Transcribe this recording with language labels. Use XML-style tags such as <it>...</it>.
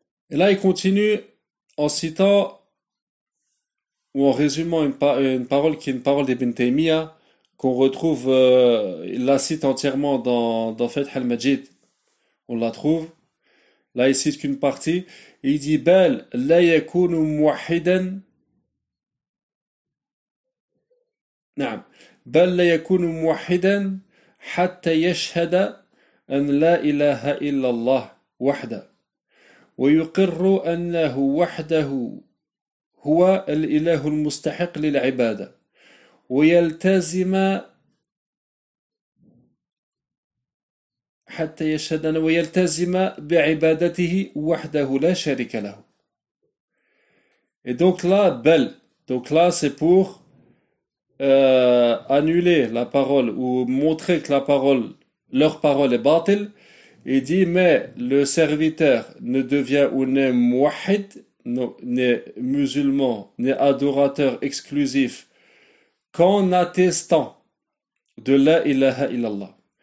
<fr>Et là, il continue en citant ou en résumant une parole qui est une parole d'Ibn Taymiyyah qu'on retrouve, il la cite entièrement dans Fath al-Majid. On la trouve. Là, il cite qu'une partie. Il dit «</fr> <ar>Bel, la yakunu muwahhidan</ar> <fr>»« Naam.</fr> <ar>Bel, la yakunu muwahhidan hatta yashhada an la ilaha illa Allah wahda » ويقر أنه وحده هو الإله المستحق للعبادة ويلتزم حتى يشهد ويلتزم بعبادته وحده لا شريك له.</ar> <fr>Et donc là, bel, donc là c'est pour annuler la parole ou montrer que leur parole est bâtile. Il dit, mais le serviteur ne devient ou n'est mouahid, n'est musulman, n'est adorateur exclusif qu'en attestant de la ilaha illallah.</fr>